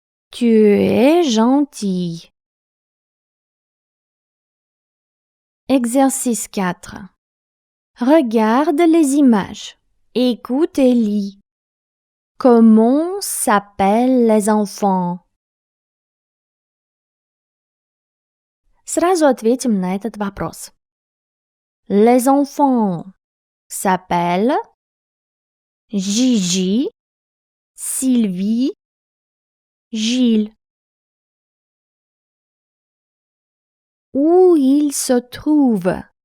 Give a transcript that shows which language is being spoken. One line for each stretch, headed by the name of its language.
French: Tu es gentille. Exercice 4. Regarde les images. Écoute et lis. Comment s'appellent les enfants?
Russian: Сразу ответим на этот вопрос.
French: Les enfants s'appellent Gigi, Sylvie, Gilles. Où ils se trouvent?